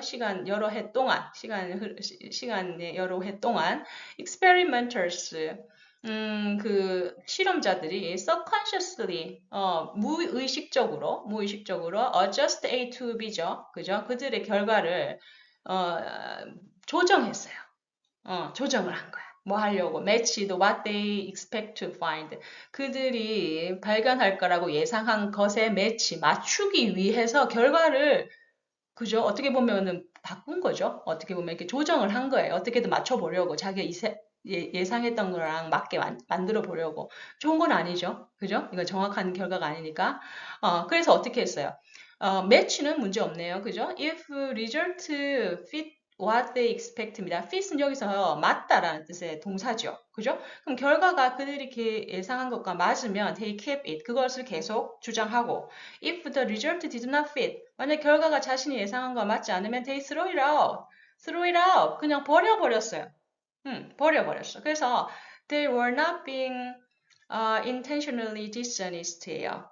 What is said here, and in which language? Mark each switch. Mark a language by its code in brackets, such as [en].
[ko] 시간 여러 해 동안, 시간의 여러 해 동안, experimenters, 그 실험자들이 subconsciously, 무의식적으로 adjust A to B죠, 그죠? 그들의 결과를 어, 조정했어요. 조정을 한 거야. 뭐 하려고? [en] match the what they expect to find. [ko] 그들이 발견할 거라고 예상한 것에 맞추기 위해서 결과를, 그죠? 어떻게 보면은 바꾼 거죠. 어떻게 보면 이렇게 조정을 한 거예요. 어떻게든 맞춰보려고. 자기가 예상했던 거랑 맞게 만들어 보려고. 좋은 건 아니죠. 그죠? 이거 정확한 결과가 아니니까. 그래서 어떻게 했어요? 매치는 문제 없네요. 그죠? [en] If result fit what they expect입니다. [ko] fit은 여기서 맞다라는 뜻의 동사죠. 그죠? 그럼 결과가 그들이 이렇게 예상한 것과 맞으면 [en] they kept it. [ko] 그것을 계속 주장하고 [en] if the result did not fit. [ko] 만약 결과가 자신이 예상한 것과 맞지 않으면 [en] they throw it out. throw it out. [ko] 그냥 버려버렸어요. 버려버렸어. [en] 그래서 they were not being intentionally dishonest예요.